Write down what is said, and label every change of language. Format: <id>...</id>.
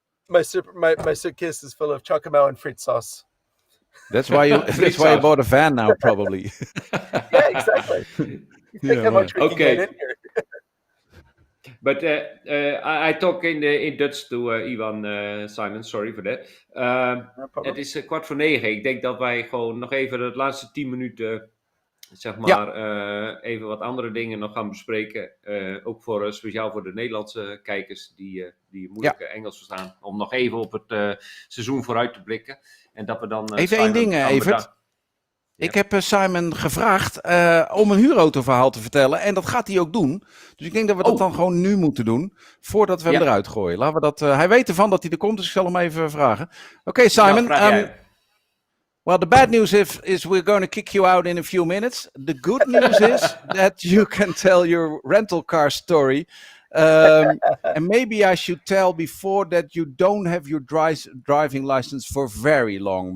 <en>My suitcase is full of chocomel and fruit sauce. That's why you bought a van now, probably. Yeah, exactly. Think how much we can get in here. But I talk in Dutch to Ivan, Simon, sorry for that.</en> <nl>Het is 8:45. Ik denk dat wij gewoon nog even de laatste 10 minuten, zeg maar, even wat andere dingen nog gaan bespreken. Ook speciaal voor de Nederlandse kijkers die moeilijk Engels verstaan. Om nog even op het seizoen vooruit te blikken. En dat we dan... even één ding, Evert. Ik heb Simon gevraagd om een huurautoverhaal te vertellen. En dat gaat hij ook doen. Dus ik denk dat we dat dan gewoon nu moeten doen. Voordat we hem eruit gooien. Laten we dat, hij weet ervan dat hij er komt. Dus ik zal hem even vragen. Oké, Simon.</nl> <en>Well, the bad news is we're going to kick you out in a few minutes. The good news is that you can tell your rental car story. And maybe I should tell before that you don't have your driving license for very long.</en>